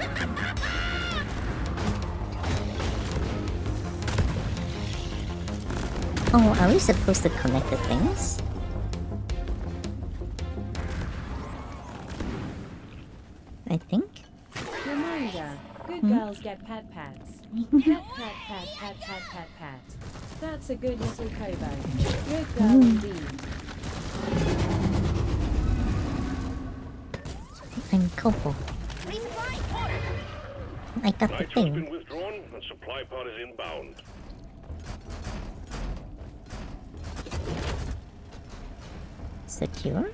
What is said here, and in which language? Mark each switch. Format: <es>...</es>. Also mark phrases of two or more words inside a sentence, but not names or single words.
<en>Oh, are we supposed to connect the things? I think. Reminder, good girls get pat pats. Pat pat pat pat pat pat pat. That's a good little Kobo. Good girl indeed. I'm Kobo. I got the Nitro's thing. been withdrawn and supply pod is inbound. Secure?</en>